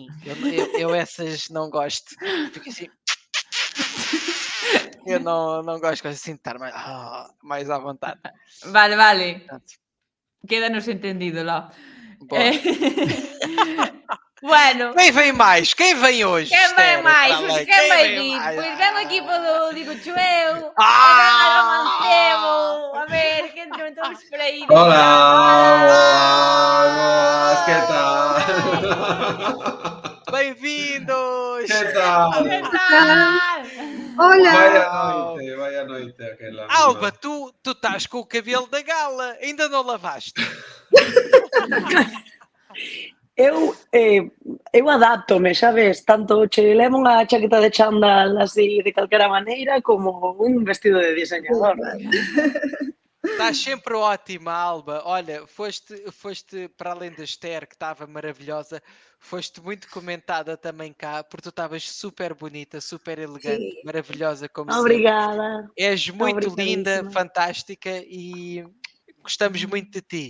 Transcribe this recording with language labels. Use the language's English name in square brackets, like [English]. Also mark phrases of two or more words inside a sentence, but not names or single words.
[Portuguese] Eu essas não gosto. Fico assim. Eu não gosto assim de estar mais à vontade. [Galician] Vale. [Portuguese] Portanto, [Galician] Quédanos entendido lá. [Portuguese] boa. [Galician] Bueno. [Portuguese] Quem vem mais? Quem vem hoje? [Galician] Quem vem máis? Quen vai vir? [Portuguese] mais? [Galician] Pois ven o equipo do Digo eu. Ah! A ver, que entron todos por aí. [Spanish] Hola, ¿qué tal? [Portuguese] Bem-vindos! [Spanish] ¿Qué tal? Hola. [Galician] Vaya noite aquela. [Portuguese] Alba, tu estás com o cabelo da gala, ainda não lavaste? Eu adapto-me, sabes? [Galician] Tanto che levo unha chaqueta de chándal así de calquera maneira como un vestido de diseñador. [Portuguese] Estás sempre ótima, Alba. Olha, foste para além da Esther, que estava maravilhosa, foste muito comentada também cá, porque tu estavas super bonita, super elegante, Sim. maravilhosa como Obrigada. sempre. És muito linda, Obrigadíssima. fantástica e gostamos muito de ti.